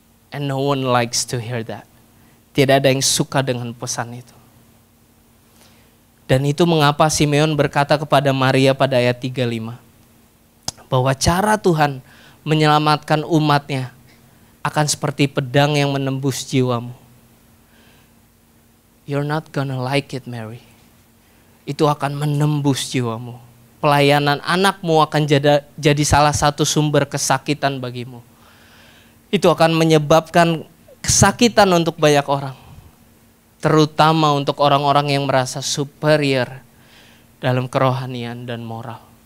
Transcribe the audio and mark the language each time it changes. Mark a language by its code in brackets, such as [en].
[en] And no one likes to hear that. [id] Tidak ada yang suka dengan pesan itu. Dan itu mengapa Simeon berkata kepada Maria pada ayat 35, bahwa cara Tuhan menyelamatkan umatnya akan seperti pedang yang menembus jiwamu. [en] You're not gonna like it, Mary. [id] Itu akan menembus jiwamu. Pelayanan anakmu akan jadi salah satu sumber kesakitan bagimu. Itu akan menyebabkan kesakitan untuk banyak orang. Terutama untuk orang-orang yang merasa superior dalam kerohanian dan moral.